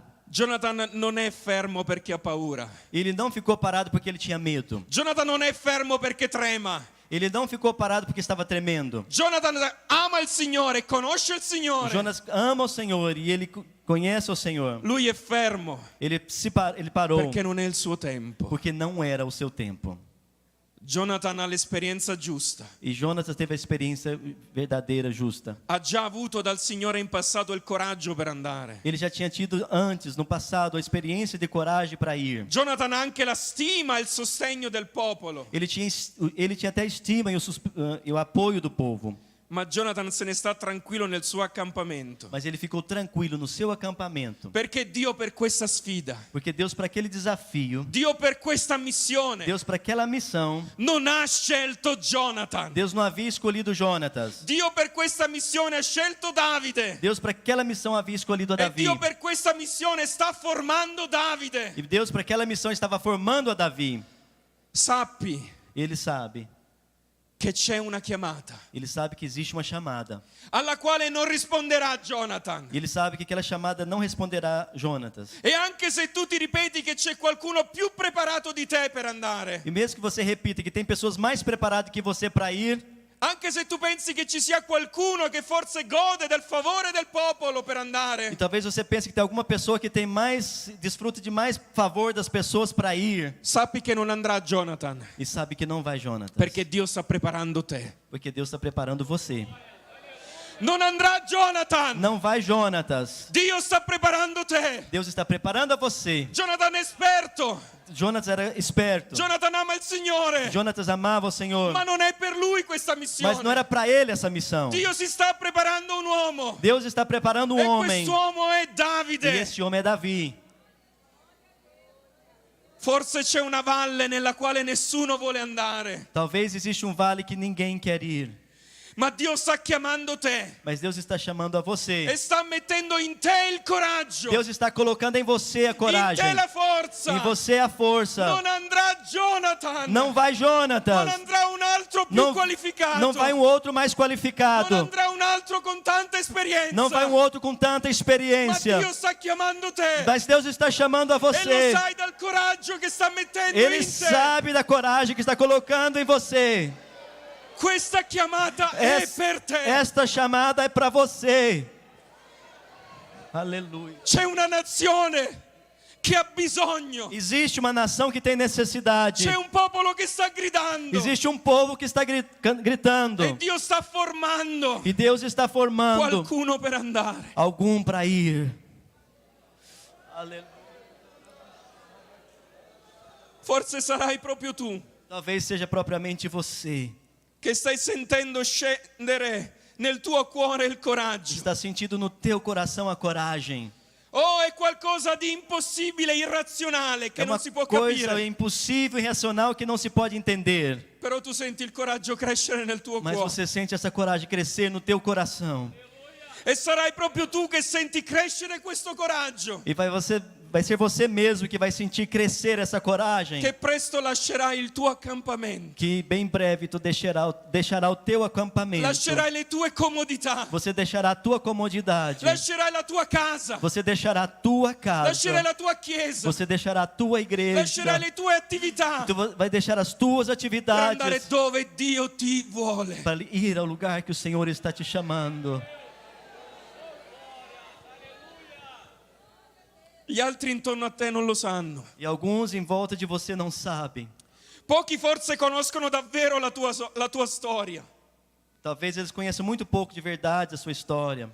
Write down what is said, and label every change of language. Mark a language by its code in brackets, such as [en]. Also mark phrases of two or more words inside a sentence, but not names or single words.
[it] Jonathan non è fermo perché ha paura. [pt] Ele não ficou parado porque ele tinha medo. [it] Jonathan non è fermo perché trema. [pt] Ele não ficou parado porque estava tremendo. [it] Jonathan ama il Signore, conosce il Signore. [pt] Jonas ama o Senhor e ele conhece o Senhor. [it] Lui è fermo [pt] Ele parou [it] perché non è il suo tempo. [pt] porque não era o seu tempo. [it] Jonathan ha l'esperienza giusta. [pt] E Jonatas teve a experiência verdadeira, justa. [it] Ha già avuto dal Signore in passato il coraggio per andare. [pt] Ele já tinha tido antes, no passado, a experiência de coragem para ir. [it] Jonathan ha anche la stima e il sostegno del popolo. [pt] Ele tinha até estima e o apoio do povo. [it] Ma Jonathan se ne sta tranquillo nel suo accampamento. [pt] Mas ele ficou tranquilo no seu acampamento. [it] Perché Dio per questa sfida, [pt] Porque Deus, para aquele desafio, [it] Dio per questa missione, [pt] Deus, para aquela missão, [it] non ha scelto Jonathan. [pt] Deus não havia escolhido Jonatas. [it] Dio per questa missione ha scelto Davide. [pt] Deus, para aquela missão, havia escolhido a E Davi. [it] Dio per questa missione sta formando Davide. [pt] E Deus, para aquela missão, estava formando a Davi. [it] Sappi [pt] Ele sabe. [it] che c'è una chiamata [pt] Ele sabe que existe uma chamada. [it] alla quale non risponderà Jonathan. [pt] E ele sabe que aquela chamada não responderá Jonatas. [it] E anche se tu ti ripeti che c'è qualcuno più preparato di te per andare, [pt] E mesmo que você repita que tem pessoas mais preparadas que você para ir, [it] anche se tu pensi che ci sia qualcuno che forse gode del favore del popolo per [pt] e [it] andare, [pt] talvez você pense que tem alguma pessoa que tem desfruta de mais favor das pessoas para ir, [it] sappi che non andrà Jonathan, [pt] e sabe que não vai Jonatas, [it] perché Dio sta preparando te. [pt] porque Deus está preparando você. [it] Non andrà Jonathan, [pt] Não vai Jonatas, [it] Dio sta preparando te. [pt] Deus está preparando a você. [it] Jonathan è esperto, [pt] Jonatas era esperto. [it] Jonathan ama il Signore, [pt] Jonatas amava o Senhor, [it] ma non è per lui questa [pt] mas não [it] missione. [pt] era para ele essa missão. [it] Dio si sta preparando un uomo, [pt] Deus está preparando um [it] e [pt] homem, [it] quest'uomo è [pt] e [it] Davide. [pt] esse homem é Davi. [it] Forse c'è una valle nella quale nessuno vuole andare, [pt] Talvez existe um vale que ninguém quer ir. [it] ma Dio sta chiamando te [pt] Mas Deus está chamando a [it] e [pt] você. [it] sta mettendo in te il coraggio, [pt] Deus está colocando em você a [it] in [pt] coragem. [it] te la forza. [pt] Em você a força. [it] Non andrà Jonathan, [pt] Não vai [it] non [pt] Jonatas. [it] andrà un altro più [pt] Não, [it] qualificato, [pt] não vai um outro mais [it] non [pt] qualificado. [it] andrà un altro con tanta esperienza, [pt] Não vai um outro com tanta [it] ma [pt] experiência. [it] Dio sta chiamando te. [pt] Mas Deus está chamando a [it] E lo [pt] você. [it] sai dal coraggio che sta mettendo [pt] Ele [it] in te. [pt] sabe da coragem que está colocando em você. [it] Questa chiamata è per te. [pt] Esta chamada é para você. Aleluia. [it] C'è una nazione che ha bisogno. [pt] Existe uma nação que tem necessidade. [it] C'è un popolo che sta gridando. [pt] Existe um povo que está gritando. [it] E Dio sta formando [pt] E Deus está formando [it] qualcuno per andare. [pt] algum para ir. Aleluia. [it] Forse sarai proprio tu [pt] Talvez seja propriamente você. [it] che stai sentendo scendere nel tuo cuore il coraggio. [pt] Está sentindo no teu coração a coragem. [it] Oh, è qualcosa di impossibile, irrazionale, che [pt] É [it] non [pt] uma [it] si può [pt] coisa [it] capire. [pt] impossível, irracional que não se pode entender. [it] Però tu senti il coraggio crescere nel tuo [pt] Mas [it] cuore. [pt] você sente essa coragem crescer no teu coração. [it] E sarai proprio tu che senti crescere questo coraggio, [pt] E vai ser você mesmo que vai sentir crescer essa coragem. [it] che presto lascerai il tuo accampamento, [pt] Que bem breve tu deixará o teu acampamento. [it] lascerai le tue comodità, [pt] Você deixará a tua comodidade. [it] lascerai la tua casa, [pt] Você deixará a tua [it] lascerai [pt] casa. [it] la tua chiesa, [pt] Você deixará a tua igreja. [it] lascerai le tue attività [pt] Tu vai deixar as tuas [it] per andare [pt] atividades [it] dove Dio ti vuole. [pt] para ir ao lugar que o Senhor está te chamando. [it] Gli altri intorno a te non lo sanno. [pt] E alguns em volta de você não sabem. [it] Pochi forse conoscono davvero la tua storia, [pt] Talvez eles conheçam muito pouco de verdade a sua história.